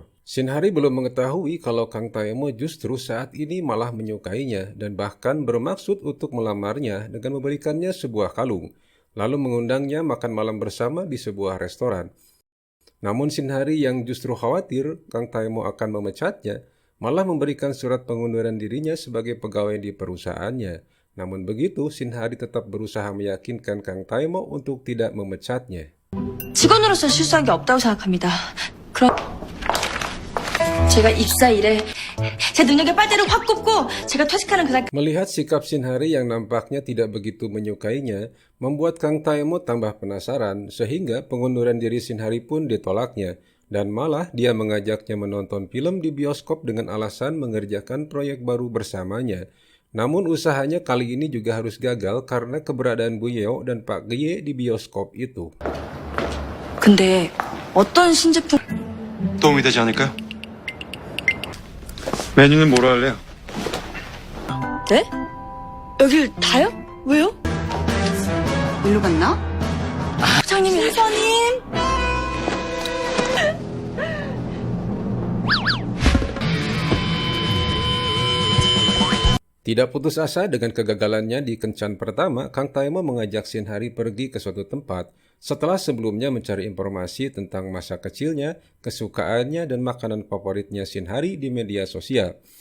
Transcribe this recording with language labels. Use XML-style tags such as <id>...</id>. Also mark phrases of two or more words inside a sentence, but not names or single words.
<id>Shinhari belum mengetahui kalau Kang Taemo justru saat ini malah menyukainya dan bahkan bermaksud untuk melamarnya dengan memberikannya sebuah kalung, lalu mengundangnya makan malam bersama di sebuah restoran. Namun Shinhari yang justru khawatir Kang Taemo akan memecatnya, malah memberikan surat pengunduran dirinya sebagai pegawai di perusahaannya. Namun begitu, Shinhari tetap berusaha meyakinkan Kang Taemo untuk tidak memecatnya.</id> <ko>직원으로서 실수한 게 없다고 생각합니다. 그럼 제가 입사 이래 제 능력의 빨대를 확 꼽고 제가 퇴직하는 그날</ko> <id>Melihat sikap Shinhari yang nampaknya tidak begitu menyukainya, membuat Kang Taemo tambah penasaran sehingga pengunduran diri Shinhari pun ditolaknya. Dan malah dia mengajaknya menonton film di bioskop dengan alasan mengerjakan proyek baru bersamanya. Namun usahanya kali ini juga harus gagal karena keberadaan Bu Yeo dan Pak Gye di bioskop itu.</id> <ko>근데 어떤 신제품 도움이 되지 않을까요? 메뉴는 뭐로 할래요? 네? 여길 다요? 왜요? 일로 갔나? 사장님, 회사님.</ko> <id>Tidak putus asa dengan kegagalannya di kencan pertama, Kang Taemo mengajak Shinhari pergi ke suatu tempat setelah sebelumnya mencari informasi tentang masa kecilnya, kesukaannya, dan makanan favoritnya Shinhari di media sosial.</id>